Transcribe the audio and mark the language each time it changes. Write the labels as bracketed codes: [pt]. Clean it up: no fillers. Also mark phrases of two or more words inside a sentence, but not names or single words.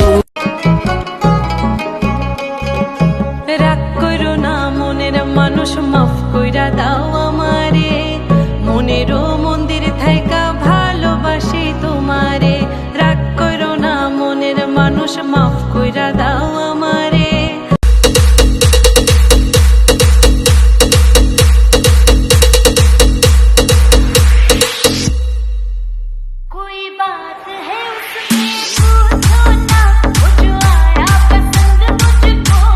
[bn] রাগ করো না মনের মানুষ, মাফ কইরা দাও আমারে। মনেরও মন্দির থাইকা ভালোবাসি তোমারে। রাগ করো না মনের মানুষ, মাফ কইরা দাও আমারে। [hi] कोई बात है उसमें पूछो ना, वो जो आया पसंद मुझको।